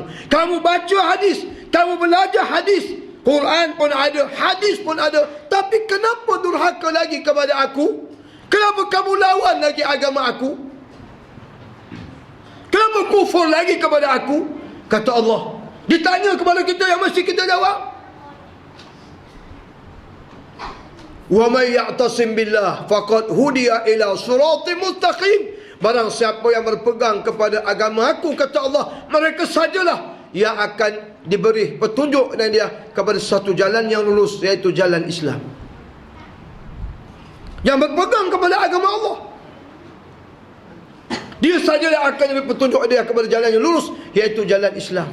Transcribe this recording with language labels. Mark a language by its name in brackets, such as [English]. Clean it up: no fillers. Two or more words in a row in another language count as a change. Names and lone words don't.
[Malay] Kamu baca hadis, kamu belajar hadis, Quran pun ada, hadis pun ada. Tapi kenapa durhaka lagi kepada aku? Kenapa kamu lawan lagi agama aku? Kenapa kufur lagi kepada aku? Kata Allah. Ditanya kepada kita yang mesti kita jawab. [Arabic] ومن يعتصم بالله فقد هدي إلى صراط مستقيم. [Malay] Barang siapa yang berpegang kepada agama aku, kata Allah, mereka sajalah yang akan diberi petunjuk dan dia kepada satu jalan yang lurus, iaitu jalan Islam. Yang berpegang kepada agama Allah, dia sajalah akan diberi petunjuk dia kepada jalan yang lurus, iaitu jalan Islam.